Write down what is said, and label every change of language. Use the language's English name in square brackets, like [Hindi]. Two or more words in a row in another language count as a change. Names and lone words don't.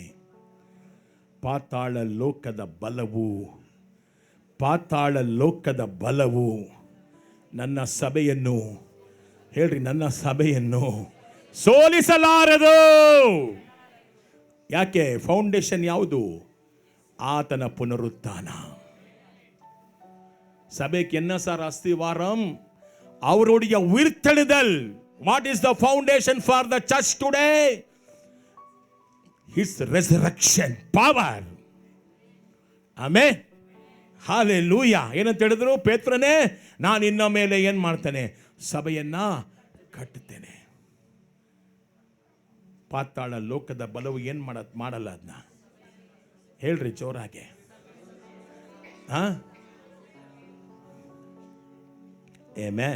[Kannada] ಪಾತಾಳ ಲೋಕದ ಬಲವು ನನ್ನ ಸಭೆಯನ್ನು, ಹೇಳ್ರಿ, ನನ್ನ ಸಭೆಯನ್ನು ಸೋಲಿಸಲಾರದು. ಯಾಕೆ? ಫೌಂಡೇಶನ್ ಯಾವುದು? ಆತನ ಪುನರುತ್ಥಾನ. [Tamil] சபைக்கு என்ன சார் அஸ்திவாரம்? அவருடைய உயிர்த்தெழுதல். [English] What is the foundation for the church today? His resurrection power. Amen. Hallelujah. [Kannada] ಏನಂತ ಹೇಳಿದ್ರು? ಪೇತ್ರನೇ, ನಾನು ಇನ್ನ ಮೇಲೆ ಏನು ಮಾಡ್ತೇನೆ? ಸಭೆಯನ್ನ ಕಟ್ಟುತ್ತೇನೆ. ಪಾತಾಳ ಲೋಕದ ಬಲವು ಏನು ಮಾಡಲ್ಲ ಅದನ್ನ. ಹೇಳ್ರಿ ಜೋರಾಗೆ. ಆಮೆನ್.